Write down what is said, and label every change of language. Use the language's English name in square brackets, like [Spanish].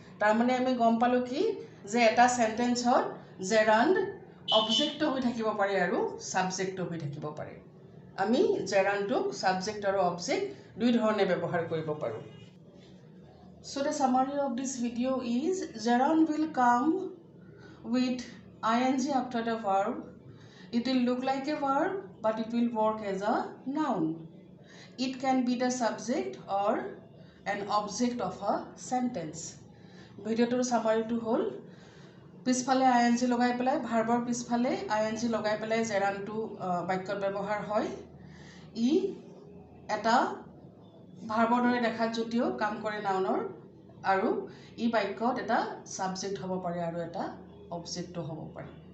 [Assamese] তাৰমানে আমি গম পালোঁ কি যে এটা চেণ্টেন্সত জেৰাণ্ড অবজেক্টো হৈ থাকিব পাৰে আৰু ছাবজেক্টো হৈ থাকিব পাৰে। আমি জেৰাণ্ডটোক ছাবজেক্ট আৰু অবজেক্ট দুই ধৰণে ব্যৱহাৰ কৰিব পাৰোঁ। [English] So the summary of this video is gerund will come with ing after the verb. It will look like a verb, but it will work as a noun. It can be the subject or an object of a sentence. [Assamese] ভিডিওটোৰ সামাৰিটো হ'ল পিছফালে ING লগাই পেলাই, ভাৰ্বৰ পিছফালে ING লগাই পেলাই জেৰাণ্ডটো বাক্যত ব্যৱহাৰ হয়। ই এটা ভাৰ্বৰ দৰে দেখাত যদিও কাম কৰে নাউনৰ, আৰু ই বাক্যত এটা ছাবজেক্ট হ'ব পাৰে আৰু এটা অবজেক্টো হ'ব পাৰে।